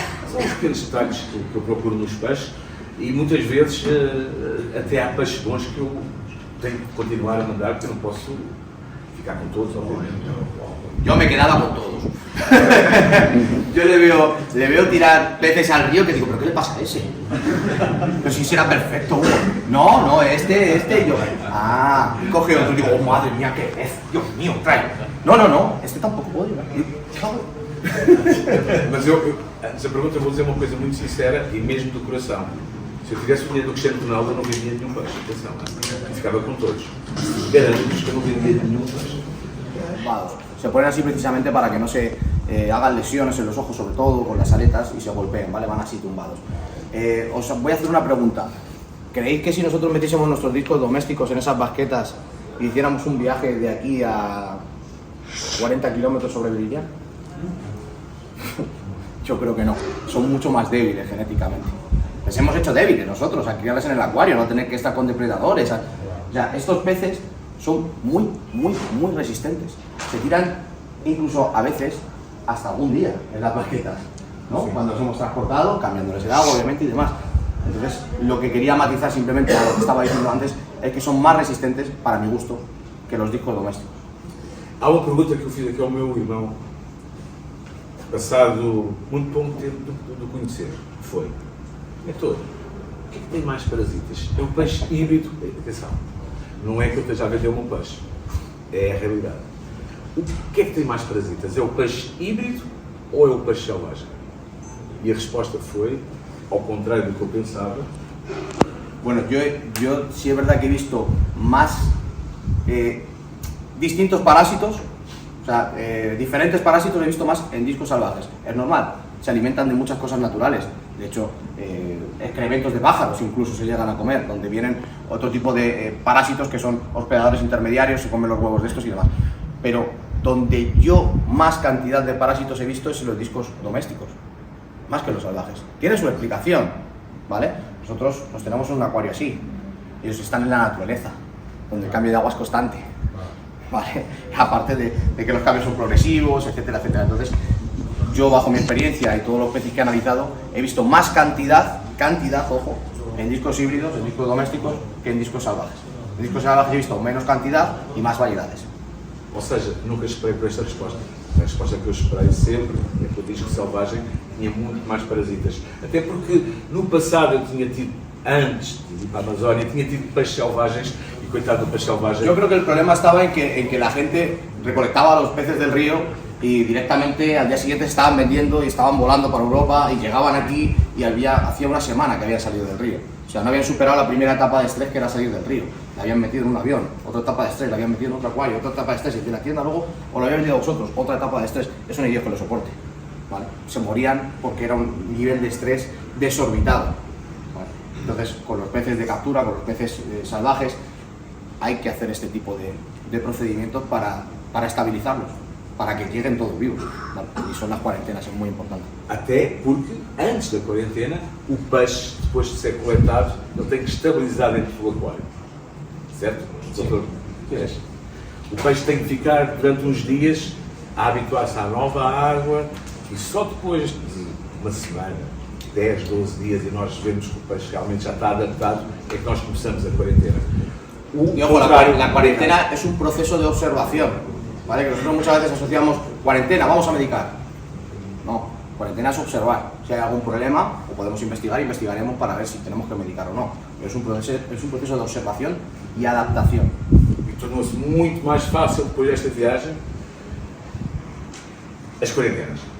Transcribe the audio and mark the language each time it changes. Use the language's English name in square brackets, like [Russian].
[Portuguese] São os pequenos detalhes que eu procuro nos peixes e muitas vezes até há peixes bons que eu tenho que continuar a mandar porque eu não posso ficar com todos, obviamente. [Spanish] Yo me quedaba con todos. Yo le veo tirar peces al río que digo, ¿pero qué le pasa a ese? Pero si será perfecto, Hugo. No, este y yo. Y coge otro y digo, oh, madre mía, qué pez, Dios mío, trae. No, este tampoco puedo llevar. [Portuguese] Mas essa pergunta eu vou dizer uma coisa muito sincera e mesmo do coração. Se eu tivesse o dinheiro do Cristiano Ronaldo, eu não vendia nenhum peixe. Atenção, não é? Ficava com todos. Garanto-vos que eu não vendia nenhum peixe. [Spanish] Se ponen así precisamente para que no se hagan lesiones en los ojos, sobre todo con las aletas, y se golpeen, ¿vale? Van así tumbados. Os voy a hacer una pregunta. ¿Creéis que si nosotros metiésemos nuestros discos domésticos en esas basquetas y hiciéramos un viaje de aquí a 40 kilómetros sobrevivirían? Yo creo que no. Son mucho más débiles genéticamente. Les hemos hecho débiles nosotros, a criarles en el acuario, no tener que estar con depredadores. O sea, estos peces son muy resistentes. Se tiran incluso a veces hasta algún día en las basquetas, ¿no? Sí. Cuando los hemos transportado, cambiándoles el agua obviamente y demás. Entonces, lo que quería matizar simplemente a lo que estaba diciendo antes es que son más resistentes, para mi gusto, que los discos domésticos. [Portuguese] Há uma pergunta que eu fiz aqui ao meu irmão, passado muito pouco tempo de conhecer, foi: Heitor, o que é que tem mais parasitas? É o peixe híbrido? Atenção, não é que eu esteja a vender o meu peixe, é a realidade. O que é que tem mais parasitas? É o peixe híbrido ou é o peixe selvagem? E a resposta foi, ao contrário do que eu pensava, [Spanish] Bueno, yo sí es verdad que he visto más distintos parásitos, o sea, diferentes parásitos he visto más en discos salvajes. Es normal, se alimentan de muchas cosas naturales. De hecho, excrementos de pájaros incluso se llegan a comer, donde vienen otro tipo de parásitos que son hospedadores intermediarios, se comen los huevos de estos y demás. Pero donde yo más cantidad de parásitos he visto es en los discos domésticos, más que en los salvajes. Tiene su explicación, ¿vale? Nosotros nos tenemos en un acuario así, ellos están en la naturaleza, donde el cambio de agua es constante, ¿vale? Aparte de que los cambios son progresivos, etcétera, etcétera. Entonces, yo bajo mi experiencia y todos los peces que he analizado, he visto más cantidad, ojo, en discos híbridos, en discos domésticos, que en discos salvajes. En discos salvajes he visto menos cantidad y más variedades. [Portuguese] Ou seja, nunca esperei por esta resposta. A resposta que eu esperei sempre é que o disco selvagem tinha muito mais parasitas. Até porque no passado eu tinha tido, antes de ir para a Amazónia, tinha tido peixes selvagens e coitado do peixe selvagem. [Spanish] Yo creo que el problema estaba en que la gente recolectaba los peces del río y directamente al día siguiente estaban vendiendo y estaban volando para Europa y llegaban aquí y hacía una semana que habían salido del río. O sea, no habían superado la primera etapa de estrés que era salir del río. La habían metido en un avión, otra etapa de estrés, la habían metido en otro acuario, otra etapa de estrés y de la tienda luego, o lo habían metido a vosotros, otra etapa de estrés. Eso no hay Dios que lo soporte, ¿vale? Se morían porque era un nivel de estrés desorbitado, ¿vale? Entonces, con los peces de captura, con los peces salvajes, hay que hacer este tipo de procedimientos para estabilizarlos, para que lleguen todos vivos, ¿vale? Y son las cuarentenas, es muy importante. [Portuguese] Até porque, antes da quarentena, o peixe, depois de ser coletado, ele tem que estabilizar dentro do aquário. Certo? Doutor? O peixe tem que ficar durante uns dias a habituar-se à nova água e só depois de uma semana, 10, 12 dias, e nós vemos que o peixe realmente já está adaptado, é que nós começamos a quarentena. [Spanish] Y ojo, la cuarentena es un proceso de observación, ¿vale? Que nosotros muchas veces asociamos cuarentena, vamos a medicar. No, cuarentena es observar. Si hay algún problema, o podemos investigar, investigaremos para ver si tenemos que medicar o no. Pero es un proceso de observación y adaptación. [Portuguese] E tornou-se muito mais fácil depois desta viagem as quarentenas.